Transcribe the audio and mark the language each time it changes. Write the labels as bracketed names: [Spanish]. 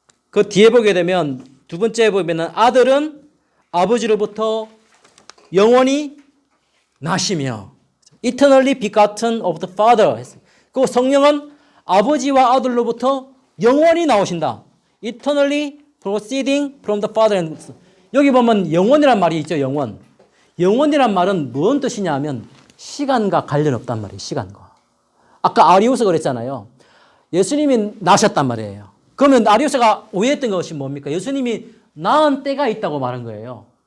[Korean] 그 뒤에 보게 되면 두 번째 보면은 아들은 아버지로부터 영원히 나시며 [English] eternally begotten of the Father. [Korean] 그 성령은 아버지와 아들로부터 영원히 나오신다. [English] eternally proceeding from the Father. [Korean] 여기 보면 영원이란 말이 있죠. 영원. 영원이란 말은 무슨 뜻이냐 하면 시간과 관련 없단 말이에요. 시간과. 아까 아리우스가 그랬잖아요. 예수님이 나셨단 말이에요. 그러면 아리우스가 오해했던 것이 뭡니까? 예수님이 낳은 때가 있다고 말한 거예요.